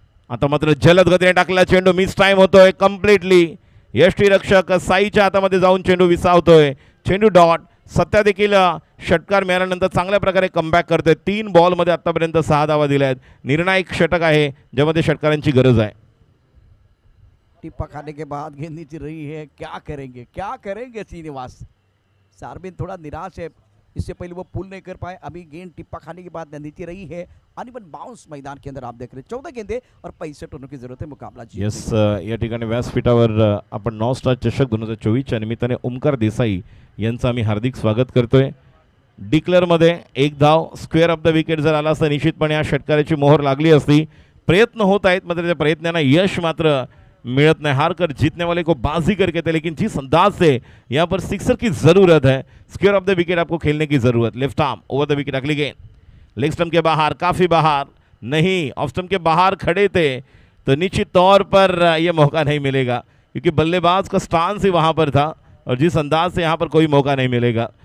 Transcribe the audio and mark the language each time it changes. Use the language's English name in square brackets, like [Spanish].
[Marathi] आता मात्र जलद गतीने टाकला चेंडू, मिस टाइम होतोय कम्प्लिटली. यष्टीरक्षक साईच्या हातामध्ये जाऊन चेंडू विसावतोय. चेंडू डॉट. सध्या देखील षटकार मिळाल्यानंतर चांगल्या प्रकारे कमबॅक करतोय. 3 बॉलमध्ये आतापर्यंत 6 धावा दिल्या आहेत. निर्णायक षटक आहे ज्यामध्ये षटकारांची गरज आहे. [Hindi] टिप्पा खाने के बाद गेंद नीचे रही है. क्या करेंगे श्रीनिवास. सार्बिन थोड़ा निराश है, इससे पहले वो पुल नहीं कर पाए. अभी गेंद टिप्पा खाने के बाद नीचे रही है. अनिवन बाउंस मैदान के अंदर आप देख रहे हैं. 14 गेंदे और 65 रनों की जरूरत है मुकाबला जीतने [Marathi] येस, या ठिकाणी व्यासपीठावर आपण 9 स्टार चषक 2024च्या निमित्ताने ओमकार देसाई यांचं आम्ही हार्दिक स्वागत करतोय. डिक्लेअरमध्ये 1 धाव. स्क्वेअर ऑफ द विकेट जर आला असता निश्चितपणे या षटकाराची मोहर लागली असती. प्रयत्न होत आहेत मात्र त्या प्रयत्नांना यश मात्र [Hindi] मिलत नहीं. हार कर जीतने वाले को बाजी करके थे, लेकिन जिस अंदाज से यहाँ पर सिक्सर की ज़रूरत है, स्क्वेयर ऑफ द विकेट आपको खेलने की ज़रूरत. Left arm over the wicket, अगली गेंद लेग स्टंप के बाहर, काफ़ी बाहर नहीं, ऑफ स्टंप के बाहर खड़े थे तो निश्चित तौर पर यह मौका नहीं मिलेगा क्योंकि बल्लेबाज का स्टांस ही वहाँ पर था और जिस अंदाज से यहाँ पर कोई मौका नहीं मिलेगा.